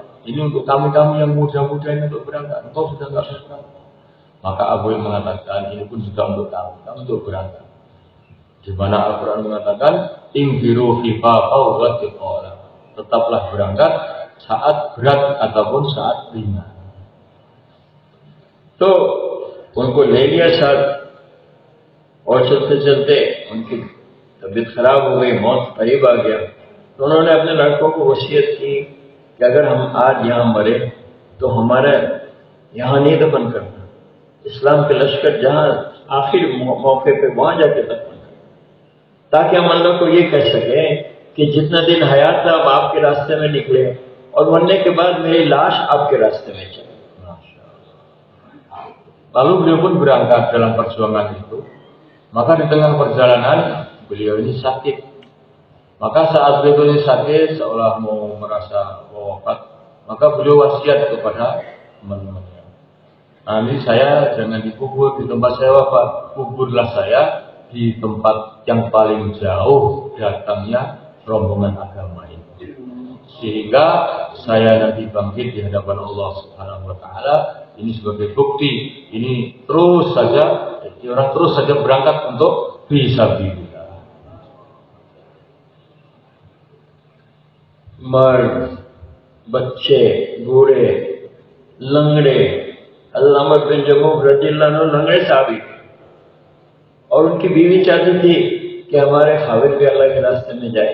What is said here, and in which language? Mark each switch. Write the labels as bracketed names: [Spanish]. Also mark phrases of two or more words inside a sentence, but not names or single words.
[Indonesian] Ini untuk kami yang muda-muda ini untuk berangkat. Engkau sudah enggak bisa berangkat. Maka Abu Ayyub mengatakan, ini pun juga untuk kami untuk berangkat. Di mana Al-Quran mengatakan, [Arabic] انفروا خفافا وثقالا. [Indonesian] Tetaplah berangkat saat berat ataupun saat ringan. [Hindi] तो उनको ले लिया साथ और चलते चलते उनकी तबीयत खराब हो गई, मौत करीब आ गया। तो उन्होंने अपने लड़कों को वसीयत की कि अगर हम आज यहाँ मरे तो हमारा यहाँ नहीं दफन करना, इस्लाम के लश्कर जहाँ आखिर मौके पे वहाँ जाके दफन करना, ताकि हम अल्लाह को ये कह सके कि जितना दिन हयात था आप आपके रास्ते में निकले और मरने के बाद मेरी लाश आपके रास्ते में चले। [Indonesian] Lalu beliau pun berangkat dalam perjuangan itu. Maka di tengah perjalanan beliau ini sakit. Maka saat beliau ini sakit seolah mau merasa wafat, maka beliau wasiat kepada teman-temannya, nanti saya jangan dikubur di tempat saya wafat, kuburlah saya di tempat yang paling jauh datangnya rombongan agama ini, sehingga saya nanti bangkit di hadapan Allah [Arabic] سبحانه وتعالى. [Indonesian] Ini sebagai bukti, ini terus saja, jadi orang terus saja berangkat untuk fisabilillah. [Hindi] मर्द, बच्चे, बूढ़े, लंगड़े, अल्लामा बिन जमूह [Arabic] رضي الله عنه [Hindi] लंगड़े साहबी और उनकी बीवी चाहती थी कि हमारे खाविद भी अल्लाह के रास्ते में जाए।